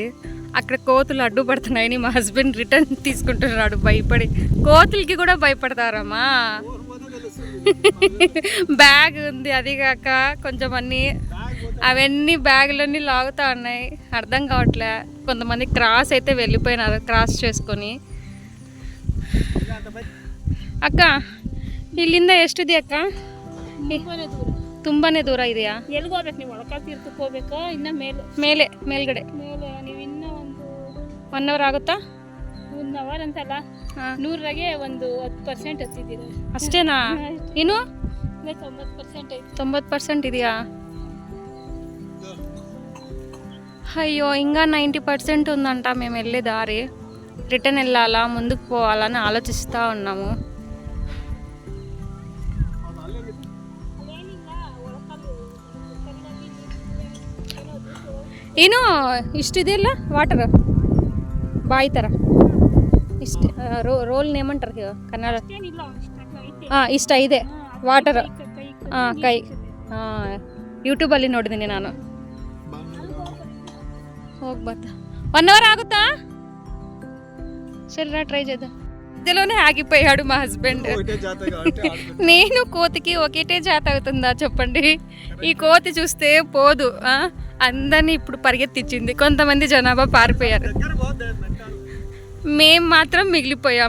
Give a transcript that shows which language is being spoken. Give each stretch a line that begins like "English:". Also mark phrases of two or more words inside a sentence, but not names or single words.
Telugu: అక్కడ కోతులు అడ్డుపడుతున్నాయని మా హస్బెండ్ రిటర్న్ తీసుకుంటున్నాడు భయపడి. కోతులకి కూడా భయపడతారమ్మా. బ్యాగ్ ఉంది, అది కాక కొంచెం అవన్నీ బ్యాగులన్నీ లాగుతూ ఉన్నాయి, అర్థం కావట్లే. కొంతమంది క్రాస్ అయితే వెళ్ళిపోయినారు, క్రాస్ చేసుకొని.
Kannada: ಅಕ್ಕ ಇಲ್ಲಿಂದ ಎಷ್ಟಿದೆ ಅಕ್ಕ? ತುಂಬಾನೇ ದೂರ ಇದೆಯಾ? ಎಲ್ಲಿಗೆ ಹೋಗ್ಬೇಕು ನೀವು? ಒಳಕ ತೀರ್ಥಕ್ಕೆ ಹೋಗ್ಬೇಕಾ? ಇನ್ನ ಮೇಲ್ಗಡೆ ನೀವು ಇನ್ನೂ ಒಂದು 1 ಅವರ್ ಆಗುತ್ತಾ? 1 ಅವರ್ ಅಂತಲ್ಲ, 100ಗೆ ಒಂದು 10% ಹತ್ತಿದ್ದೀರ ಅಷ್ಟೇನಾ? ಇನ್ನು 90% ಐತಿ. 90% ಇದೆಯಾ?
Telugu: అయ్యో, ఇంకా 90% ఉందంట. మేము వెళ్ళే దారి రిటర్న్ వెళ్ళాలా, ముందుకు పోవాలని ఆలోచిస్తూ ఉన్నాము.
Kannada: ಏನು ಇಷ್ಟಿದೆಯಲ್ಲ ವಾಟರ್ ಬಾಯಿ ಥರ ಇಷ್ಟ ರೋಲ್ ಏమంటారు ಕನ್ನಡ? ಇಷ್ಟ ಇದೆ ವಾಟರ್. ಕೈ ಯೂಟ್ಯೂಬಲ್ಲಿ ನೋಡಿದ್ದೀನಿ ನಾನು. ಹೋಗಿ ಬರ್ತಾ
Telugu: 1 అవర్ ఆగుతా? సరే ట్రై చేద్దాం. మధ్యలోనే ఆగిపోయాడు మా హస్బెండ్. నేను కోతికి ఒకటే జాత అవుతుందా చెప్పండి? ఈ కోతి చూస్తే పోదు, అందరినీ ఇప్పుడు పరిగెత్తించింది. కొంతమంది జనాభా పారిపోయారు, మేము మాత్రం మిగిలిపోయాము.